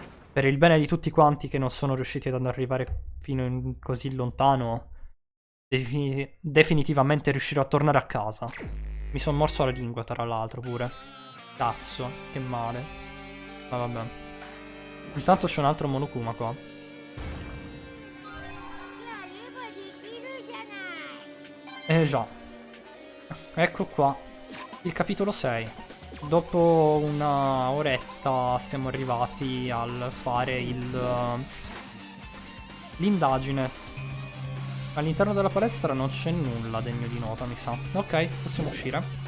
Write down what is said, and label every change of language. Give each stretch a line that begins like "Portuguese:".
Italian: per il bene di tutti quanti che non sono riusciti ad arrivare fino in così lontano, definitivamente riuscirò a tornare a casa. Mi sono morso la lingua, tra l'altro, pure. Cazzo, che male. Ma vabbè. Intanto c'è un altro Monokuma qua.
Japanese: やればできるじゃない。
Italian: Già. Ecco qua. Il capitolo 6. Dopo una oretta siamo arrivati al fare l'indagine. All'interno della palestra non c'è nulla degno di nota, mi sa. Ok, possiamo uscire.